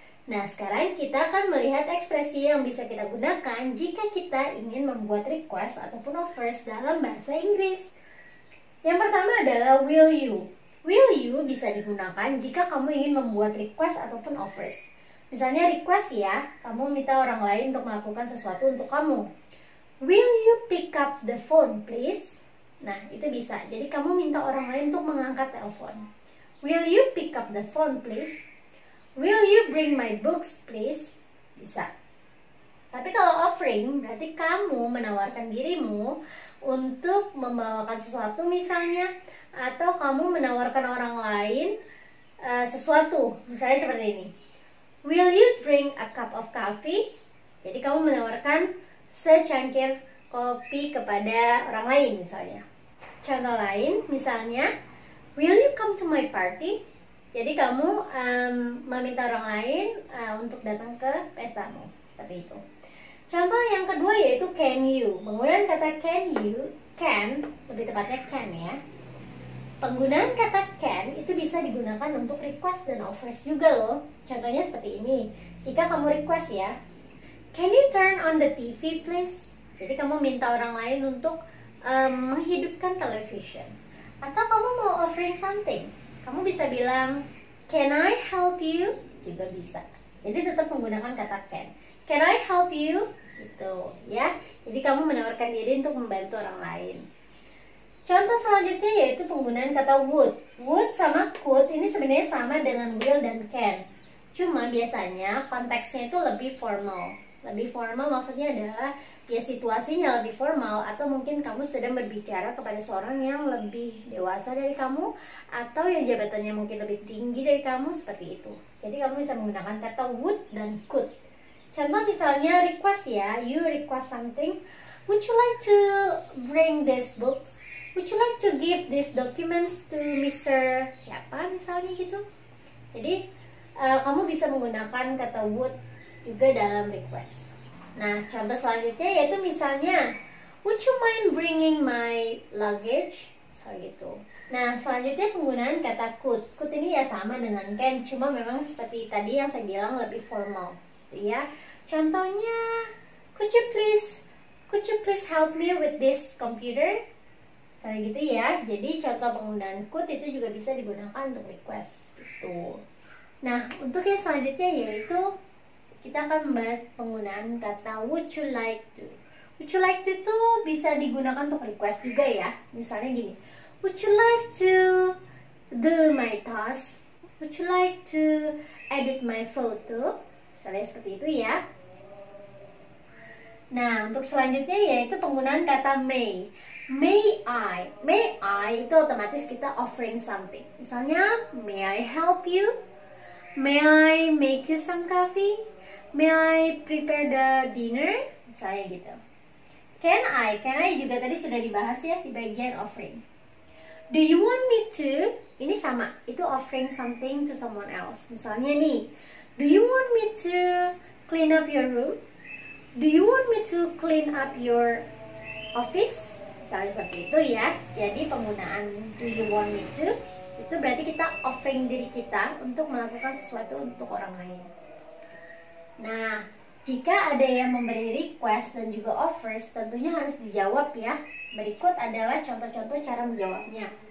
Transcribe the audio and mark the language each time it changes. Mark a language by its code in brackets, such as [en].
[id] Nah, sekarang kita akan melihat ekspresi yang bisa kita gunakan jika kita ingin membuat request ataupun offers dalam bahasa Inggris. Yang pertama adalah will you. Will you bisa digunakan jika kamu ingin membuat request ataupun offers. Misalnya request ya, kamu minta orang lain untuk melakukan sesuatu untuk kamu. [en] Will you pick up the phone please? [id] Nah, itu bisa. Jadi kamu minta orang lain untuk mengangkat telepon. [en] Will you pick up the phone please? Will you bring my books please? [id] Bisa. Tapi kalau offering, berarti kamu menawarkan dirimu untuk membawakan sesuatu misalnya, atau kamu menawarkan orang lain sesuatu, misalnya seperti ini. [en] Will you drink a cup of coffee? [id] Jadi kamu menawarkan secangkir kopi kepada orang lain misalnya. Contoh lain misalnya, [en] will you come to my party? [id] Jadi kamu meminta orang lain untuk datang ke pestamu, seperti itu. Contoh yang kedua yaitu can you. Penggunaan kata can, lebih tepatnya can ya. Penggunaan kata can itu bisa digunakan untuk request dan offers juga loh. Contohnya seperti ini. Jika kamu request ya, [en] can you turn on the TV please? [id] Jadi kamu minta orang lain untuk menghidupkan television. Atau kamu mau offering something, kamu bisa bilang, [en] can I help you? [id] Juga bisa. Jadi tetap menggunakan kata can. [en] Can I help you? [id] Gitu ya. Jadi kamu menawarkan diri untuk membantu orang lain. Contoh selanjutnya yaitu penggunaan kata would. Would sama could ini sebenarnya sama dengan will dan can. Cuma biasanya konteksnya itu lebih formal. Lebih formal maksudnya adalah ya situasinya lebih formal, atau mungkin kamu sedang berbicara kepada seorang yang lebih dewasa dari kamu, atau yang jabatannya mungkin lebih tinggi dari kamu, seperti itu. Jadi kamu bisa menggunakan kata would dan could. Contoh misalnya request ya, [en] you request something, would you like to bring these books? Would you like to give these documents to Mr. [id] siapa misalnya gitu. Jadi kamu bisa menggunakan kata would juga dalam request. Nah, contoh selanjutnya yaitu misalnya, [en] would you mind bringing my luggage? [id] Misalnya gitu. Nah, selanjutnya penggunaan kata could. Could ini ya sama dengan can, cuma memang seperti tadi yang saya bilang lebih formal, gitu ya. [en] Contohnya, could you please help me with this computer? [id] Misalnya gitu ya. Jadi contoh penggunaan could itu juga bisa digunakan untuk request gitu. Nah, untuk yang selanjutnya yaitu kita akan membahas penggunaan kata would you like to. Would you like to itu bisa digunakan untuk request juga ya. Misalnya gini, [en] would you like to do my task? Would you like to edit my photo? [id] Misalnya seperti itu ya. Nah, untuk selanjutnya yaitu penggunaan kata may. May I itu otomatis kita offering something. Misalnya, [en] may I help you? May I make you some coffee? May I prepare the dinner? [id] Misalnya gitu. Can I juga tadi sudah dibahas ya di bagian offering. [en] Do you want me to? [id] Ini sama, itu [en] offering something to someone else. [id] Misalnya nih, [en] do you want me to clean up your room? Do you want me to clean up your office? [id] Misalnya seperti itu ya. Jadi penggunaan do you want me to itu berarti kita offering diri kita untuk melakukan sesuatu untuk orang lain. Nah, jika ada yang memberi request dan juga offers, tentunya harus dijawab ya. Berikut adalah contoh-contoh cara menjawabnya.